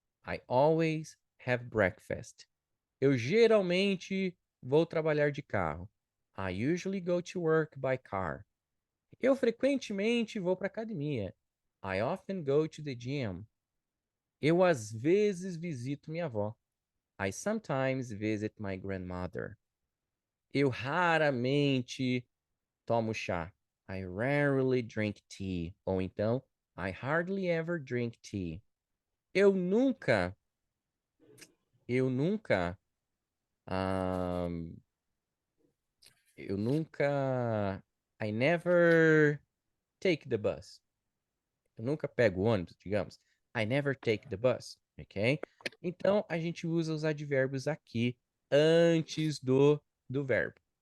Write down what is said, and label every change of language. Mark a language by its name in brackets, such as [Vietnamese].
[English] I always have breakfast. [Portuguese] Eu geralmente vou trabalhar de carro. [English] I usually go to work by car. [Portuguese] Eu frequentemente vou para academia. [English] I often go to the gym. [Portuguese] Eu às vezes visito minha avó. [English] I sometimes visit my grandmother. [Portuguese] Eu raramente tomo chá. [English] I rarely drink tea. Ou então, I hardly ever drink tea. [Portuguese] Eu nunca, eu nunca, um, eu nunca, [English] I never take the bus. [Portuguese] Eu nunca pego o ônibus, digamos. [English] I never take the bus, ok? [Portuguese] Então, a gente usa os advérbios aqui antes do verbo.